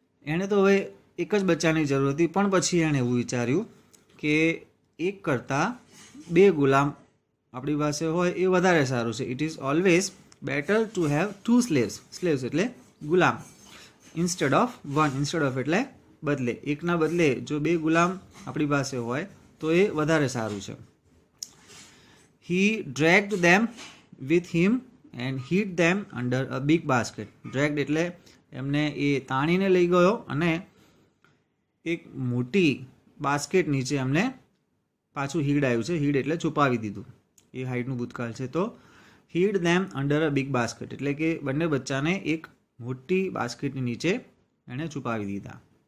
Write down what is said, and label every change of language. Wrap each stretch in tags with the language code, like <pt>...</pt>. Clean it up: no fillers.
<gu>એણે તો હવે એક જ બચ્ચાની જરૂર હતી, પણ પછી એણે એવું વિચાર્યું કે એક કરતાં 2 ગુલામ આપણી પાસે હોય એ વધારે સારું છે.</gu> <en>It is always better to have 2 slaves.</en> <gu>Slaves એટલે ગુલામ.</gu> <en>Instead of 1.</en> <gu>ઇન્સ્ટેડ ઓફ એટલે બદલે, એકના બદલે જો 2 ગુલામ આપણી પાસે હોય તો એ વધારે સારું છે.</gu> <en>He dragged them with him and hid them under a big basket.</en> <gu>Dragged એટલે એમને એ તાણીને લઈ ગયો અને એક મોટી બાસ્કેટ નીચે એમને પાછું હીડ આવ્યું છે. હીડ એટલે છુપાવી દીધું. એ હાઈડનું ભૂતકાળ છે. તો</gu> <en>hid them under a big basket</en> <gu>એટલે કે બંને બચ્ચાને એક મોટી બાસ્કેટની નીચે એણે છુપાવી દીધા.</gu>